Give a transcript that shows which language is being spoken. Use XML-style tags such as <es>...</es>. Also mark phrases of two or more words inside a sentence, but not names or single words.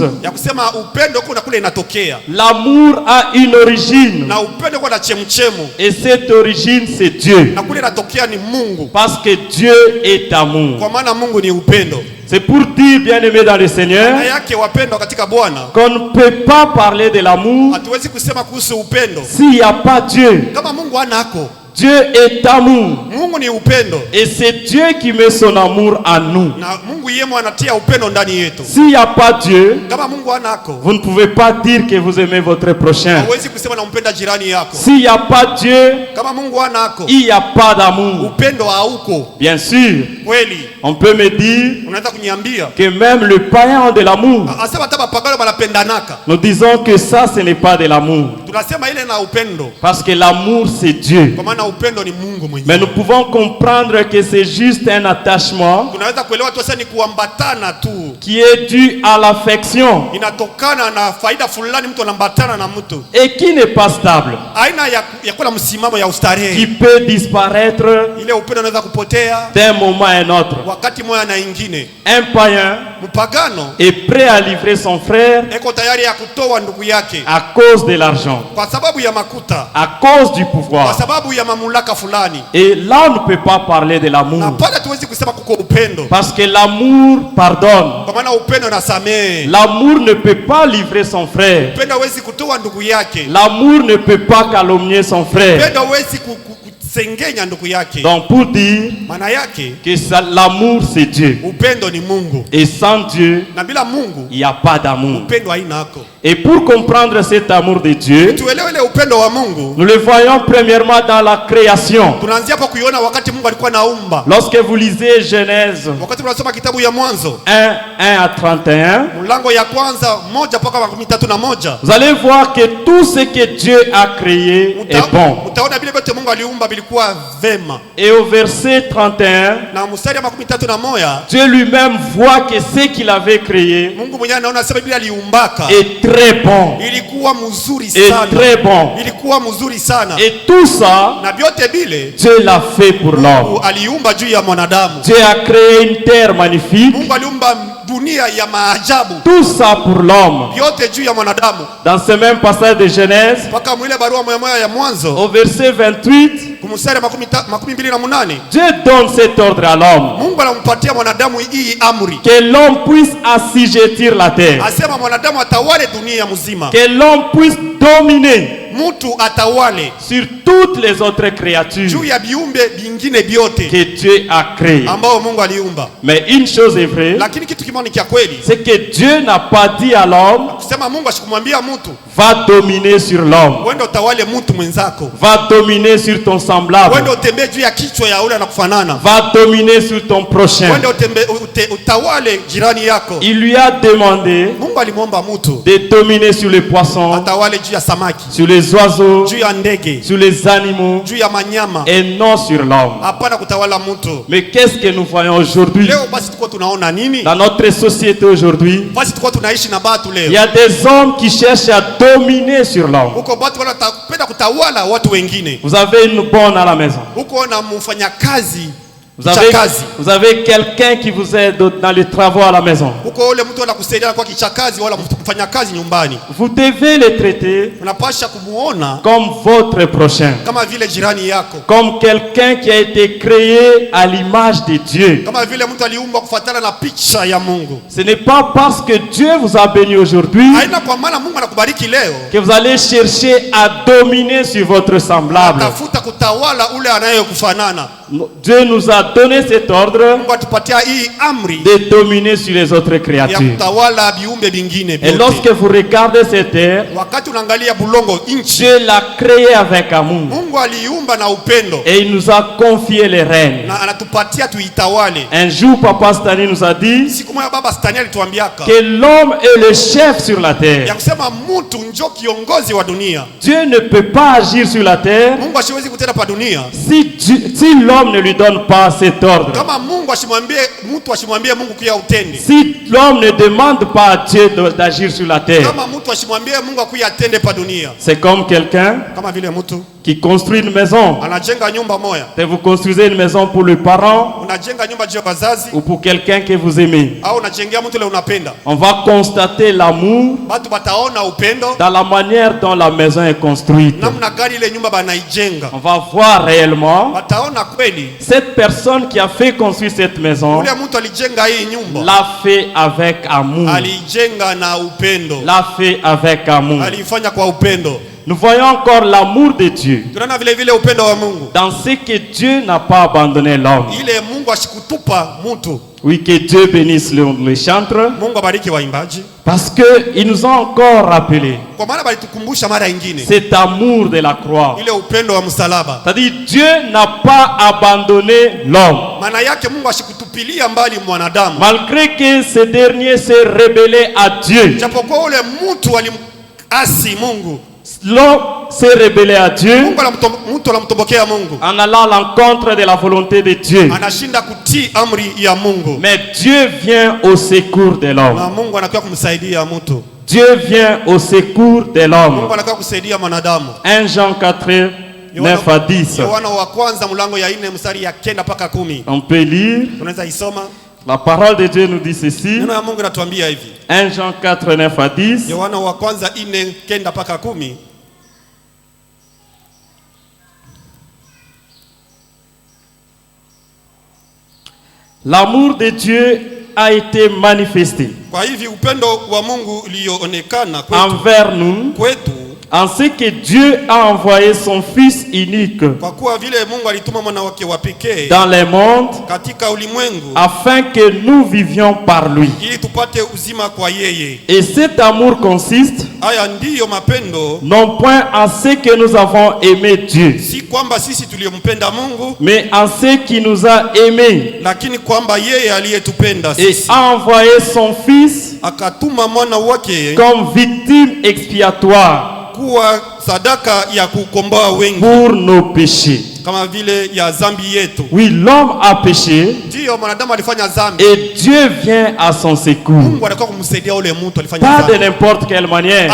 <sw>ya kusema upendo kuna kule inatokea,</sw> <fr>L'amour a une origine.</fr> <sw>na upendo kuna chemchemu,</sw> <fr>Et cette origine, c'est Dieu.</fr> <sw>na kule inatokea ni Mungu,</sw> <fr>Parce que Dieu est amour.</fr> <sw>kwa maana Mungu ni upendo.</sw> <fr>C'est pour dire, bien-aimés dans le Seigneur,</fr> <sw>Maana yake wapendwa katika Bwana,</sw> <fr>qu'on ne peut pas parler de l'amour</fr> <sw>hatuwezi kusema kuhusu upendo</sw> <fr>s'il n'y a pas Dieu.</fr> <sw>kama Mungu hanako.</sw> <fr>Dieu est amour.</fr> <sw>Mungu ni upendo,</sw> <fr>Et c'est Dieu qui met son amour en nous.</fr> <sw>na Mungu yeye anatia upendo ndani yetu.</sw> <fr>S'il n'y a pas Dieu,</fr> <sw>Kama Mungu hanako,</sw> <fr>vous ne pouvez pas dire que vous aimez votre prochain.</fr> <sw>hauwezi kusema nampenda jirani yako.</sw> <fr>S'il n'y a pas Dieu,</fr> <sw>Kama Mungu hanako,</sw> <fr>il n'y a pas d'amour.</fr> <sw>upendo hauko.</sw> <fr>Bien sûr,</fr> <sw>Kweli</sw> <fr>on peut me dire</fr> <sw>unaweza kuniambia</sw> <fr>que même le païen a de l'amour.</fr> <sw>asema hata bapagano banapendanaka,</sw> <fr>Nous disons que ça, ce n'est pas de l'amour.</fr> <sw>tunasema ile na upendo,</sw> <fr>Parce que l'amour, c'est Dieu.</fr> <sw>kwa maana upendo ni Mungu mwenyewe.</sw> <fr>Mais nous pouvons comprendre que c'est juste un attachement</fr> <sw>Tunaweza kuelewa tu sasa ni kuambatana tu,</sw> <fr>qui est dû à l'affection</fr> <sw>inatokana na faida fulani, mtu anambatana na mtu,</sw> <fr>et qui n'est pas stable,</fr> <sw>aina ya kuwa na msimamo ya</sw> <fr>qui</fr> <sw>ustarehe.</sw> <fr>peut disparaître</fr> <sw>Ile upendo unaweza kupotea</sw> <fr>d'un moment à un autre.</fr> <sw>wakati moja na ingine.</sw> <fr>Un païen</fr> <sw>Mpagano</sw> <fr>est prêt à livrer son frère</fr> <sw>eko tayari ya kutoa ndugu yake</sw> <fr>à cause de l'argent,</fr> <sw>kwa sababu ya makuta,</sw> <fr>à cause du</fr> <sw>kwa</sw> <fr>pouvoir.</fr> <sw>sababu ya mamlaka fulani,</sw> <fr>Et là, on ne peut pas parler de</fr> <sw>na</sw> <fr>l'amour.</fr> <sw>pale tuwezi kusema kuko upendo,</sw> <fr>Parce que l'amour pardonne.</fr> <sw>kwa maana upendo nasamehe.</sw> <fr>L'amour ne peut pas livrer son frère.</fr> <sw>Upendo hawezi kutoa ndugu yake,</sw> <fr>L'amour ne peut pas calomnier son frère.</fr> <sw>upendo hawezi kusengenya ndugu yake.</sw> <fr>Donc pour dire</fr> <sw>Maana yake</sw> <fr>que l'amour c'est Dieu.</fr> <sw>upendo ni Mungu,</sw> <fr>Et sans Dieu,</fr> <sw>na bila Mungu</sw> <fr>il n'y a pas d'amour.</fr> <sw>upendo hainako.</sw> <fr>Et pour comprendre cet amour de Dieu,</fr> <sw>Tuelewe ile upendo wa Mungu,</sw> <fr>nous le voyons premièrement dans la création.</fr> <sw>tunaanzia hapo kuiona wakati Mungu alikuwa naumba.</sw> <fr>Lorsque vous lisez Genèse</fr> <sw>Wakati tunasoma kitabu ya Mwanzo</sw> <fr>1, 1 à 31,</fr> <sw>mlango ya kwanza 1 mpaka 31,</sw> <fr>vous allez voir que tout ce que Dieu a créé est bon.</fr> <sw>utaona vile vyote Mungu aliumba vilikuwa vema.</sw> <fr>Et au verset 31,</fr> <sw>Na mstari wa 31</sw> <fr>Dieu lui-même voit que ce qu'il avait créé</fr> <sw>Mungu mwenyewe anaona sasa Biblia aliumbaka</sw> <fr>est très bon.</fr> <sw>ilikuwa mzuri</sw> <fr>Est</fr> <sw>sana,</sw> <fr>très bon.</fr> <sw>ilikuwa mzuri sana,</sw> <fr>Et tout ça,</fr> <sw>na vyote vile</sw> <fr>Dieu l'a fait pour l'homme.</fr> <sw>aliumba juu ya mwanadamu.</sw> <fr>Dieu a créé une terre magnifique.</fr> <sw>Mungu aliumba dunia ya maajabu,</sw> <fr>Tout ça pour l'homme.</fr> <sw>vyote juu ya mwanadamu.</sw> <fr>Dans ce même passage de Genèse,</fr> <sw>Mpaka mwile barua moja ya Mwanzo</sw> <fr>au verset 28,</fr> <sw>kumstari 28,</sw> <fr>Dieu donne cet ordre à l'homme.</fr> <sw>Mungu anampatia mwanadamu hii amri,</sw> <fr>Que l'homme puisse assujettir la terre.</fr> <sw>asema mwanadamu atawale dunia mzima,</sw> <fr>Que l'homme puisse dominer</fr> <sw>mtu atawale</sw> <fr>sur toutes les autres créatures</fr> <sw>juu ya viumbe vingine vyote</sw> <fr>que Dieu a créées.</fr> <sw>ambao Mungu aliumba.</sw> <fr>Mais une chose est vraie,</fr> <sw>Lakini kitu kimoja ni kia kweli,</sw> <fr>c'est que Dieu n'a pas dit à l'homme,</fr> <sw>kusema Mungu asikumwambia mtu</sw> <fr>va dominer sur l'homme,</fr> <sw>wende utawale mtu mwenzako,</sw> <fr>va dominer sur ton semblable,</fr> <sw>wende utembee juu ya kichwa ya ule anakufanana,</sw> <fr>va dominer sur ton prochain.</fr> <sw>wende utawale jirani yako.</sw> <fr>Il lui a demandé</fr> <sw>Mungu alimwomba mtu</sw> <fr>de dominer sur les poissons,</fr> <sw>atawale juu ya samaki,</sw> <fr>sur les oiseaux,</fr> <sw>juu ya ndege,</sw> <fr>sur les animaux</fr> <sw>juu ya manyama,</sw> <fr>et non sur l'homme.</fr> <sw>hapana kutawala mtu.</sw> <fr>Mais qu'est-ce que nous voyons aujourd'hui</fr> <sw>Leo basi tuko tunaona nini?</sw> <fr>dans notre société aujourd'hui?</fr> <sw>Basi tuko tunaishi na batu</sw> <fr>Il y</fr> <sw>leo,</sw> <fr>a des hommes qui cherchent à dominer sur l'homme.</fr> <sw>huko batu wanapenda kutawala watu wengine.</sw> <fr>Vous avez une bonne à la maison.</fr> <sw>Huko na mfanyakazi</sw> <fr>Vous avez quelqu'un qui vous aide dans les travaux à la maison.</fr> <sw>huko, ule mtu anakusaidia kwa kichakazi wala mfanyakazi nyumbani,</sw> <fr>Vous devez le traiter</fr> <sw>unapasha kumuona</sw> <fr>comme votre prochain,</fr> <sw>kama vile jirani yako,</sw> <fr>comme quelqu'un qui a été créé à l'image de Dieu.</fr> <sw>kama vile mtu aliumba kufuatana na picha ya Mungu.</sw> <fr>Ce n'est pas parce que Dieu vous a béni aujourd'hui</fr> <sw>Haina kwa maana Mungu anakubariki leo</sw> <fr>que vous allez chercher à dominer sur votre semblable.</fr> <sw>tafuta kutawala ule anayekufanana.</sw> <fr>Dieu nous a donné cet ordre</fr> <sw>Mungu atupatia hii amri</sw> <fr>de dominer sur les autres</fr> <sw>ya</sw> <fr>créatures.</fr> <sw>kutawala viumbe vingine</sw> <fr>Et</fr> <sw>vyote.</sw> <fr>lorsque vous regardez cette terre,</fr> <sw>Wakati unaangalia bulongo inchi,</sw> <fr>Dieu l'a créé avec amour</fr> <sw>Mungu aliumba na upendo</sw> <fr>et il nous a confié les rênes.</fr> <sw>na anatupatia tuitawale.</sw> <fr>Un jour, Papa Stani nous a dit</fr> <sw>Siku moja baba Stani alituambiaka</sw> <fr>que l'homme est le chef sur la</fr> <sw>ya</sw> <fr>terre.</fr> <sw>kusema mtu njo kiongozi wa dunia.</sw> <fr>Dieu ne peut pas agir sur la terre</fr> <sw>Mungu asiwezi kutenda pa dunia</sw> <fr>si l'homme ne lui donne pas cet ordre.</fr> <sw>kama Mungu asimwambie Mungu kuya utende,</sw> <fr>Si l'homme ne demande pas à Dieu d'agir sur la terre.</fr> <sw>kama mtu asimwambie Mungu akuya atende pa dunia,</sw> <fr>C'est comme quelqu'un</fr> <sw>kama vile mtu</sw> <fr>qui construit une maison.</fr> <sw>anajenga nyumba moya.</sw> <fr>Peut-être vous construisez une maison pour le parent</fr> <sw>Unajenga nyumba juu ya wazazi</sw> <fr>ou pour quelqu'un que vous aimez.</fr> <sw>au unajengea mtu ile unapenda.</sw> <fr>On va constater l'amour</fr> <sw>Watu bataona upendo</sw> <fr>dans la manière dont la maison est construite.</fr> <sw>namna gani ile nyumba banaijenga.</sw> <fr>On va voir réellement</fr> <sw>Bataona kweli</sw> <fr>cette personne qui a fait construire cette maison</fr> <sw>ule mtu alijenga hii nyumba</sw> <fr>l'a fait avec amour.</fr> <sw>alijenga na upendo.</sw> <fr>L'a fait avec amour.</fr> <sw>Alifanya kwa upendo.</sw> <fr>Nous voyons encore l'amour de Dieu</fr> <sw>Tunaona vile vile upendo wa Mungu.</sw> <fr>dans ce que Dieu n'a pas abandonné l'homme.</fr> <sw>Ile Mungu ashikutupa mtu.</sw> <fr>Oui, que Dieu bénisse les chantres</fr> <sw>Mungu abariki waimbaji.</sw> <fr>parce qu'ils nous ont encore rappelé</fr> <sw>Kwa maana balitukumbusha mara nyingine</sw> <fr>cet amour de la croix.</fr> <sw>ile upendo wa msalaba.</sw> <fr>C'est-à-dire Dieu n'a pas abandonné l'homme.</fr> <sw>Maana yake Mungu ashikutupilia mbali mwanadamu.</sw> <fr>Malgré que ce dernier s'est rebellé à Dieu.</fr> <sw>Japokuwa ule mtu alimasi Mungu.</sw> <fr>L'homme s'est rebellé à Dieu</fr> <sw>Mtu anamtombokea Mungu.</sw> <fr>en allant à l'encontre de la volonté de Dieu.</fr> <sw>Anashinda kutii amri ya Mungu.</sw> <fr>Mais Dieu vient au secours de l'homme.</fr> <sw>Na Mungu anakuwa kumsaidia mtu.</sw> <fr>Dieu vient au secours de l'homme.</fr> <sw>Mungu anakuwa kusaidia mwanadamu.</sw> <fr>1 Jean 4, 9 à 10.</fr> <sw>Yohana wa kwanza mlango ya 4 mstari ya 9 mpaka 10.</sw> <fr>On peut lire.</fr> <sw>Unaweza isoma.</sw> <fr>La parole de Dieu nous dit ceci.</fr> <sw>Neno ya Mungu inatuambia hivi.</sw> <fr>1 Jean 4, 9 à 10.</fr> <sw>Yohana wa kwanza 4 9 mpaka 10.</sw> <fr>L'amour de Dieu a été manifesté</fr> <sw>Kwa hivi upendo wa Mungu ulioonekana</sw> <fr>envers nous</fr> <sw>kwetu</sw> <fr>en ce que Dieu a envoyé son Fils unique</fr> <sw>kwa kuwa vile Mungu alituma mwana wake wa pekee</sw> <fr>dans le monde</fr> <sw>katika ulimwengu</sw> <fr>afin que nous vivions par lui.</fr> <sw>ili tupate uzima kwa yeye.</sw> <fr>Et cet amour consiste</fr> <sw>Haya ndiyo mapendo,</sw> <fr>non point en ce que nous avons aimé Dieu,</fr> <sw>si kwamba sisi tuliompenda Mungu,</sw> <fr>mais en ce qui nous a aimés</fr> <sw>lakini kwamba yeye aliyetupenda</sw> <fr>et</fr> <sw>sisi</sw> <fr>a envoyé son Fils</fr> <sw>akatuma mwana wake</sw> <fr>comme victime expiatoire</fr> <sw>kuwa sadaka ya kukomboa wengi</sw> <fr>pour nos péchés.</fr> <sw>kama vile ya zambi yetu.</sw> <fr>Oui, l'homme a péché</fr> <sw>Ndiyo mwanadamu alifanya zambi.</sw> <fr>et Dieu vient à son secours.</fr> <sw>Mungu anakuwa kumsaidia ule mtu alifanya</sw> <fr>Pas de</fr> <sw>zambi.</sw> <fr>n'importe quelle manière.</fr>